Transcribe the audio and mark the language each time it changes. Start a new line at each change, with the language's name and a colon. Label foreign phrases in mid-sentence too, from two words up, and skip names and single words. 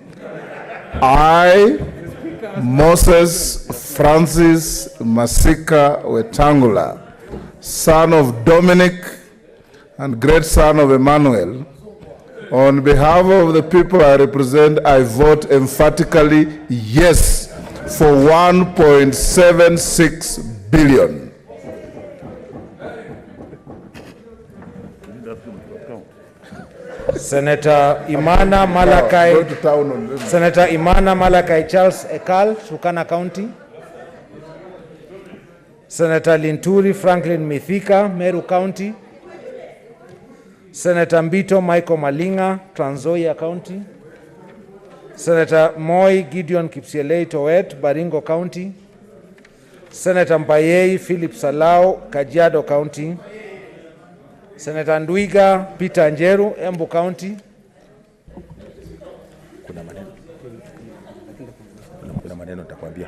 English: I, Moses Francis Masika Wetangula, son of Dominic and great son of Emmanuel, on behalf of the people I represent, I vote emphatically yes for 1.76 billion. Senator Imana Malakai Charles Ekal, Turkana County. Senator Linturi Franklin Mithika, Meru County. Senator Mbito Michael Malinga, Trans Nzoia County. Senator Moi Gideon Kipsielei Towet, Baringo County. Senator Mpayei Philip Salao, Kajiado County. Senator Ndwiga Peter Njeru, Embu County.
Swahili: Kuna maneno nitakwambia.